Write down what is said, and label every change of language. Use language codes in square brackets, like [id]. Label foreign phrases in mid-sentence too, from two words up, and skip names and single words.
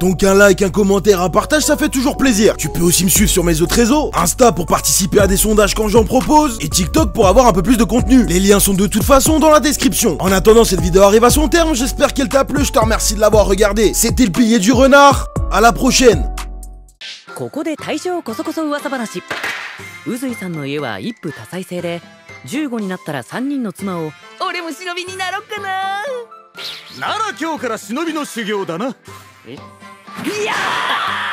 [fr] Donc un like, un commentaire, un partage, ça fait toujours plaisir. Tu peux aussi me suivre sur mes autres réseaux, Insta pour participer à des sondages quand j'en propose, et TikTok pour avoir un peu plus de contenu. Les liens sont de toute façon dans la description. En attendant, cette vidéo arrive à son terme, j'espère qu'elle t'a plu, je te remercie de l'avoir regardé. C'était le pilier du renard, à la prochaine. [ja] ここで大正こそこそ噂話。宇髄さんの家は一夫多妻制で、15になったら3人の妻を。俺も忍びになろっかな。なら今日から忍びの修行だな。いやー